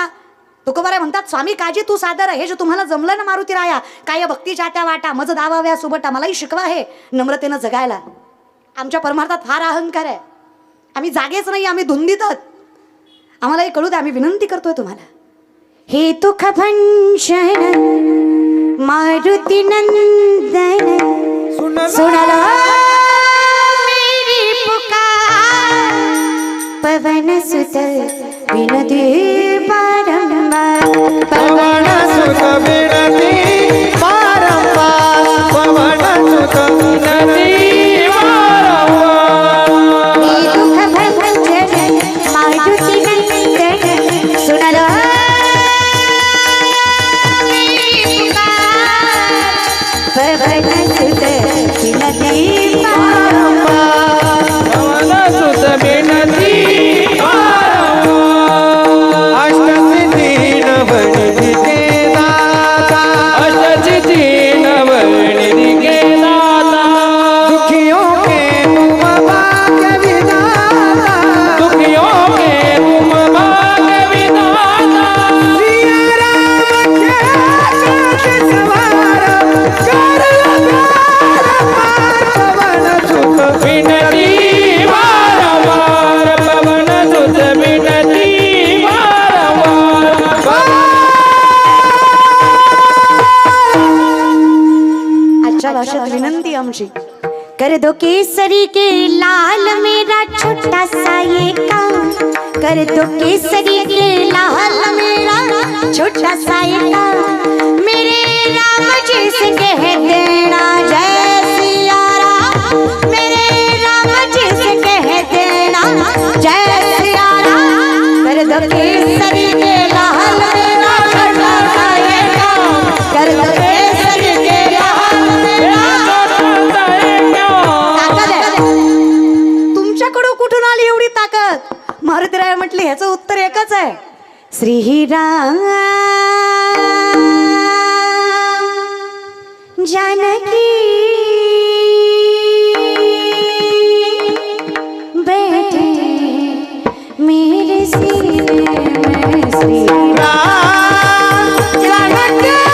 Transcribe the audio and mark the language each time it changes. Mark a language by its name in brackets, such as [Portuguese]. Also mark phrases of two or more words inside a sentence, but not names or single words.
[Marathi] तुकोबाराय म्हणतात स्वामी काजी तू सादर. हे जे तुम्हाला जमलं ना मारुती राया, काय भक्तीच्या त्या वाटा मज दावाव्या सुबटा, मलाही शिकवा हे नम्रतेनं जगायला. आमच्या परमार्थात फार अहंकार आहे, आम्ही जागेच नाही, आम्ही धुंदीतच. आम्हालाही कळू द्या, आम्ही विनंती करतोय तुम्हाला. [Hindi] हे दुःख भंशन मारुती नंदन सुनला मेरी पुकार, पवन सुत विनती बारंबार, पवन सुत विनती बारंबार, पवन सुत विनती बारंबार. हे दुःख भंजन मारुती नंदन सुनला मेरी पुकार, पवन सुत विनती बारंबार, पवन सुत विनती अष्टसिद्धि नवनिधि के दाता, अष्टसिद्धि नवनिधि के दाता. दुखियों के तुम भाग्य विधाता, दुखियों के तुम भाग्य विधाता. सिया राम के सवार कर पवन सुत विनती बारंबार, पवन सुत विनती [Marathi] आजच्या भाषेत विनंती आमची. [Hindi] कर दो केसरी के लाल मेरा छोटा सा ये काम, कर दो केसरी के लाल मेरा छोटा सा ये काम. मेरे राम जी से कह देना जय सिया राम, मेरे राम जी से कह देना जय सिया राम. कर दो केसरी के लाल मेरा छोटा सा ये काम, कर दो केसरी के लाल मेरा. [Marathi] तुमच्याकडून कुठून आली एवढी ताकद? मारुतीराय म्हटली ह्याचं उत्तर एकच आहे, [Hindi] श्रीराम जानकी बैठे मेरे सीने में, श्रीराम जानकी